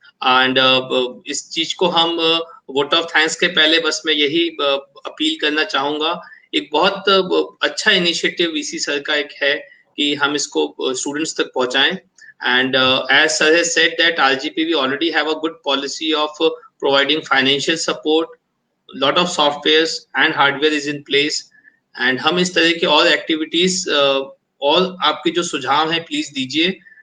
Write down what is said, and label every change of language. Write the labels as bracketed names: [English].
[Hindi] And इस चीज को हम वोट ऑफ थैंक्स के पहले बस मैं यही अपील करना चाहूंगा. एक बहुत अच्छा इनिशिएटिव वीसी सर का एक है कि हम इसको स्टूडेंट्स तक पहुंचाएं. [English] And as sir has said that RGP we already have a good policy of providing financial support. Lot of softwares and hardware is in place, and [Hindi] हम इस तरह की और एक्टिविटीज और आपके जो सुझाव हैं प्लीज दीजिए.